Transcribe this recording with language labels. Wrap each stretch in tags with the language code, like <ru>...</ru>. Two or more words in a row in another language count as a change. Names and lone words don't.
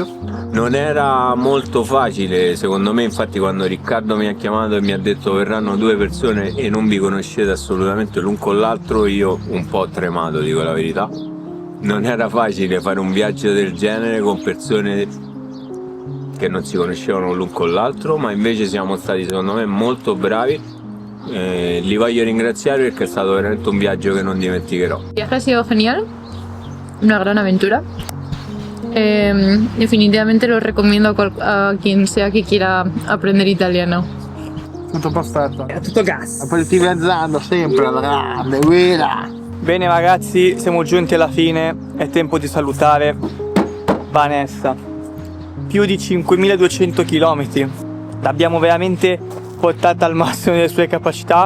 <it>Non era molto facile, secondo me, infatti quando Riccardo mi ha chiamato e mi ha detto verranno 2 persone e non vi conoscete assolutamente l'un con l'altro, io un po' ho tremato, dico la verità. Non era facile fare un viaggio del genere con persone che non si conoscevano l'un con l'altro, ma invece siamo stati secondo me molto bravi. Li voglio ringraziare perché è stato veramente un viaggio che non dimenticherò.</it> <es>El viaje ha sido genial, una gran aventura. Definitivamente lo recomiendo a quien sea que quiera aprender italiano.</es> <it>Tutto perfetto. È tutto gas. Aperitivi azienda sempre alla grande, guida. Bene ragazzi, siamo giunti alla fine, è tempo di salutare Vanessa. Più di 5200 km, l'abbiamo veramente portata al massimo delle sue capacità.</it>